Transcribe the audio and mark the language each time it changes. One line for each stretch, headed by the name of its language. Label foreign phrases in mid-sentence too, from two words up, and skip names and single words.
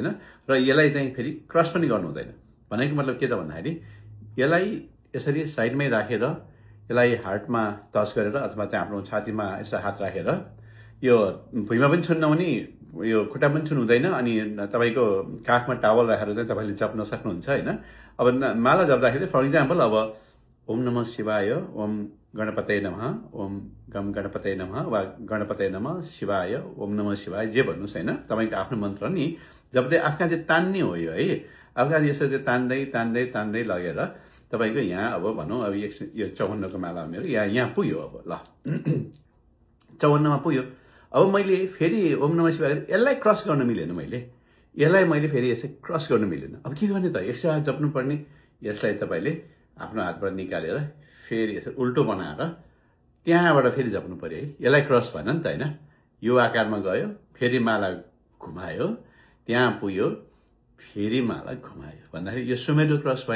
Nepali: र यसलाई चाहिँ फेरि क्रस पनि गर्नु हुँदैन। भनेको मतलब के त भन्दाखेरि यसलाई यसरी साइडमै राखेर यसलाई हार्टमा टच गरेर अथवा चाहिँ आफ्नो छातीमा यसो हात राखेर यो भुइँमा पनि छुन्न हुने, यो खुट्टा पनि छुनु हुँदैन। अनि तपाईँको काखमा टावल राखेर चाहिँ तपाईँले जप्न सक्नुहुन्छ होइन। अब माला जप्दाखेरि
English: for example
Nepali: अब
Sanskrit: ओम नमः शिवाय, ओम गणपतये नमः, ओम गम गणपतये नमः वा गणपतये नमः शिवाय, ओम नमः शिवाय
Nepali: जे भन्नुहोस् होइन। तपाईँको आफ्नो मन्त्र नि जप्दै आफका चाहिँ तान्ने हो यो है। आफका यसरी तान्दै तान्दै तान्दै लगेर तपाईँको यहाँ अब भनौँ अब यो 54 को माला मेरो यहाँ पुग्यो। अब ल 54 मा पुग्यो। अब मैले फेरि
Sanskrit: ओम नमः शिवाय
Nepali: यसलाई क्रस गर्न मिलेन। यसलाई मैले फेरि यसै क्रस गर्न मिलेन। अब के गर्ने त, एकसाथ जप्नु पर्ने। यसलाई तपाईँले आफ्नो हातबाट निकालेर फेरि यसो उल्टो बनाएर त्यहाँबाट फेरि जप्नु पर्यो है। यसलाई क्रस भएन नि त होइन। यो आकारमा गयो, फेरि माला घुमायो, त्यहाँ पुग्यो, फेरि माला घुमायो भन्दाखेरि यो सुमेरु क्रस भएन।